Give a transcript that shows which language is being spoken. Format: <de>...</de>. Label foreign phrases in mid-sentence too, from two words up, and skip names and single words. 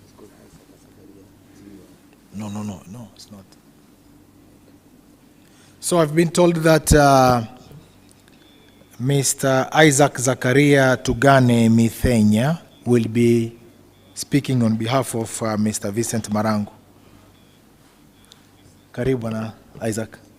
<en>No, it's not. So I've been told that Mr. Isaac Zakaria Tugane Mithenya will be speaking on behalf of Mr. Vincent Marangu.</en> <sw>Karibu na</sw> <en>Isaac.</en>